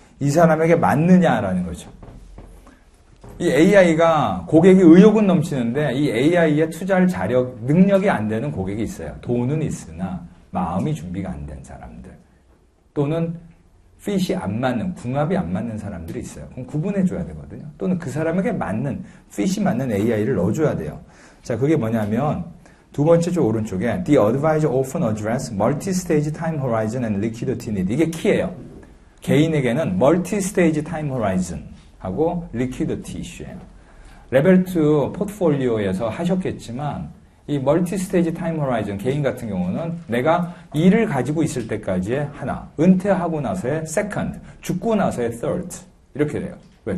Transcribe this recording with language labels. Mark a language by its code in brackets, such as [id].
[ko] 이 사람에게 맞느냐라는 거죠. 이 AI가 고객이 의욕은 넘치는데 이 AI에 투자할 자력, 능력이 안 되는 고객이 있어요. 돈은 있으나 마음이 준비가 안 된 사람들 또는 핏이 안 맞는, 궁합이 안 맞는 사람들이 있어요. 그럼 구분해줘야 되거든요. 또는 그 사람에게 맞는, 핏이 맞는 AI를 넣어줘야 돼요. 자, 그게 뭐냐면 두 번째 쪽 오른쪽에 [en] The advisor often address multi-stage time horizon and liquidity need. [ko] 이게 키예요. 개인에게는 multi-stage time horizon 하고 리퀴디티 이슈예요. 레벨 2 포트폴리오에서 하셨겠지만 이 멀티 스테이지 타임 호라이즌 개인 같은 경우는 내가 일을 가지고 있을 때까지의 하나, 은퇴하고 나서의 세컨드, 죽고 나서의 third 이렇게 돼요. 왜?